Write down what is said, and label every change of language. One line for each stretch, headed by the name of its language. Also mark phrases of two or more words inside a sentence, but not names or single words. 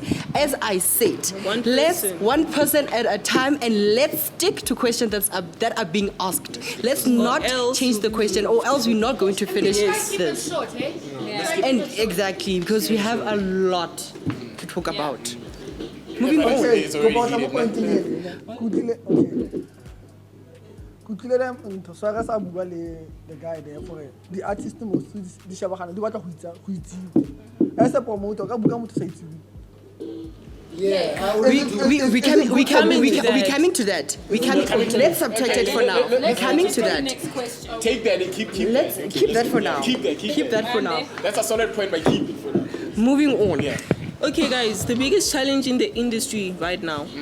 English: As I said, let's one person at a time, and let's stick to questions that are being asked. Let's not change the question, or else we're not going to finish this. Short, eh? And exactly, because we have a lot to talk about. Moving on. Okay, go on to point
Tswana: ntho swara sa bua le
English: the guy there for the artist
Tswana: mo di shabagana di batla go itse
English: as a promoter
Tswana: ka buka motho sa itse.
English: Yeah, we coming to that. Let's subtract it for now. We're coming to that. Next question. Take that and keep Let's that. keep that for now. Keep that for now. That's a solid point, but keep it for now. Moving on. Yeah. Okay, guys, the biggest challenge in the industry right now.